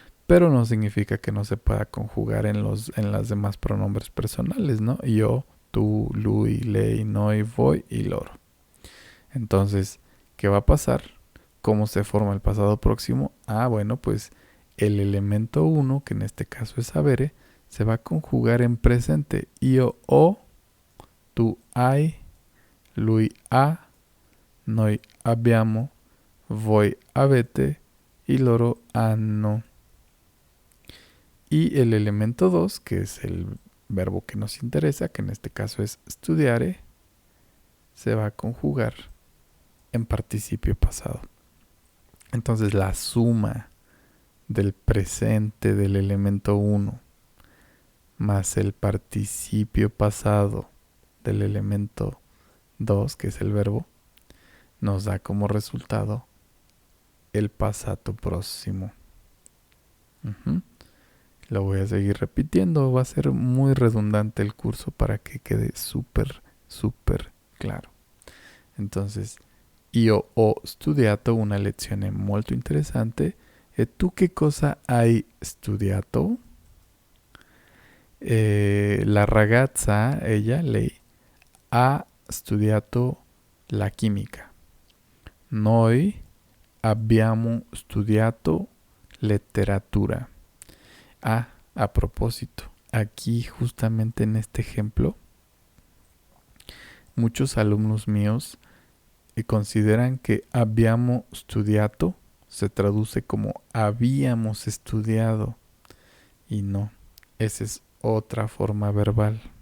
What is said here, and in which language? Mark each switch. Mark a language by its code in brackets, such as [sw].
[es] Pero no significa que no se pueda conjugar en las demás pronombres personales, ¿no? Yo, tú, [it] lui, lei, noi, voi y loro. [es] Entonces, ¿qué va a pasar? ¿Cómo se forma el pasado próximo? Bueno, pues el elemento 1, que en este caso es habere, se va a conjugar en presente. [it] Io ho, tu hai, lui ha, noi abbiamo, voi avete y loro hanno. [es] Y el elemento 2, que es el verbo que nos interesa, que en este caso es studiare, se va a conjugar en participio pasado. Entonces la suma del presente del elemento 1 más el participio pasado del elemento 2, que es el verbo, nos da como resultado el pasado próximo. Lo voy a seguir repitiendo, va a ser muy redundante el curso para que quede súper, súper claro. [it] Entonces, io ho studiato una lezione molto interessante. E tu che cosa hai studiato? La ragazza, lei, ha studiato la chimica. Noi abbiamo studiato letteratura. [es] A propósito, aquí justamente en este ejemplo, muchos alumnos míos consideran que [it] abbiamo studiato [es] se traduce como habíamos estudiado y no, esa es otra forma verbal.